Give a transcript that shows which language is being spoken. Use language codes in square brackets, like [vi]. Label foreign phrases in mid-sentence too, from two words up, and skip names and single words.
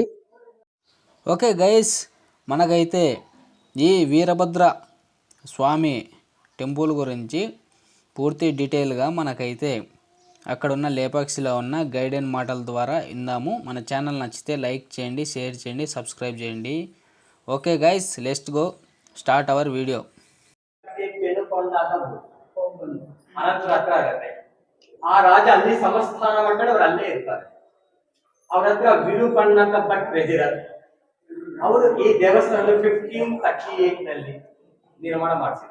[te] ఓకే గైస్, మనకైతే ఈ వీరభద్ర స్వామి టెంపుల్ గురించి పూర్తి డీటెయిల్గా మనకైతే అక్కడున్న లేపాక్స్లో ఉన్న గైడెన్ మాటల ద్వారా ఇందాము. మన ఛానల్ నచ్చితే లైక్ చేయండి, షేర్ చేయండి, సబ్స్క్రైబ్ చేయండి. [en] okay guys, let's go start our video. [kn] ಆ ರಾಜ ಅಲ್ಲಿ ಸಂಸ್ಥಾನ ಮಾಡ್ಕೊಂಡು ಅವ್ರು ಅಲ್ಲೇ ಇರ್ತಾರೆ. ಅವ್ರ ಹತ್ರ ವಿರೂಪಣ್ಣ ಭಟ್ ಟ್ರೆಜರರ್. ಅವರು ಈ ದೇವಸ್ಥಾನ 1538 ನಲ್ಲಿ ನಿರ್ಮಾಣ ಮಾಡಿಸಿದ್ದಾರೆ.